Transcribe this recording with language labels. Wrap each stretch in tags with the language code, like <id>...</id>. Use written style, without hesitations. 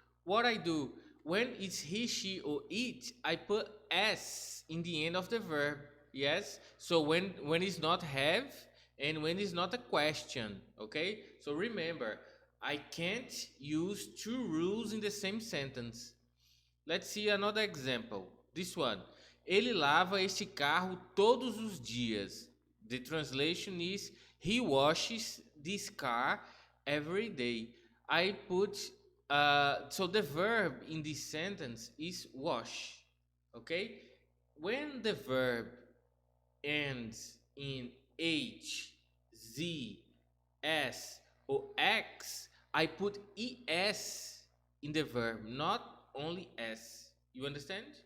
<en>What I do, when it's he, she, or it, I put s in the end of the verb. Yes, so when it's not have and when it's not a question. Okay, so remember, I can't use two rules in the same sentence. Let's see another example. This one.</en> <pt>Ele lava este carro todos os dias.</pt> <en>The translation is he washes this car every day. I put so the verb in this sentence is wash. Okay? When the verb ends in H, Z, S, or X, I put ES in the verb, not only S. You understand?</en>